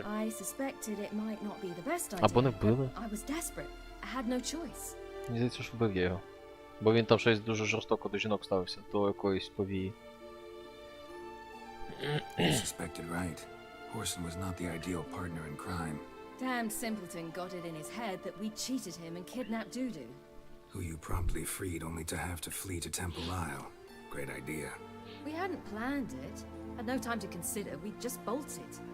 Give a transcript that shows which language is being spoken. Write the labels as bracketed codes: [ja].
[en] I suspected it might not be the best idea. [uk] Або не вбили. [en] I was desperate. I had no choice. [uk] Мені здається, що вбив я його. Бо він там щось дуже жорстоко до жінок ставився, до якоїсь повії. [en] You suspected right. Horson was not the ideal partner in crime. Damned simpleton got it in his head that we cheated him and kidnapped Dudu. Who you promptly freed only to have to flee to Temple Isle. Great idea. We hadn't planned it. Had no time to consider. We just bolted.